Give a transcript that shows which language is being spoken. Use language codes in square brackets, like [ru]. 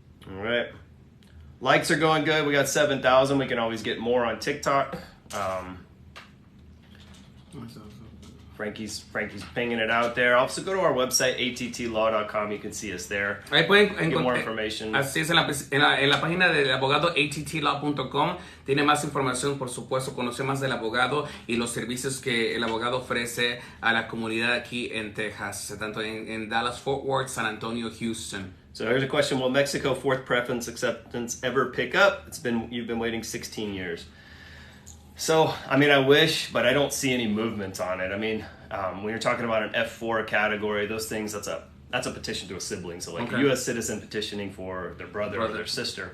[en] All right. Likes are going good. We got 7,000. We can always get more on TikTok. Frankie's pinging it out there. Also, go to our website, attlaw.com. You can see us there. [es] Ahí pueden [en] get more information. [es] Así es, en la página del abogado, attlaw.com. Tiene más información, por supuesto, conoce más del abogado y los servicios que el abogado ofrece a la comunidad aquí en Texas, tanto en Dallas, Fort Worth, San Antonio, Houston. [en] So here's a question: will Mexico fourth preference acceptance ever pick up? You've been waiting 16 years. So, I mean, I wish, but I don't see any movement on it. I mean, when you're talking about an F4 category, those things, that's a petition to a sibling. So like a U.S. citizen petitioning for their brother or their sister.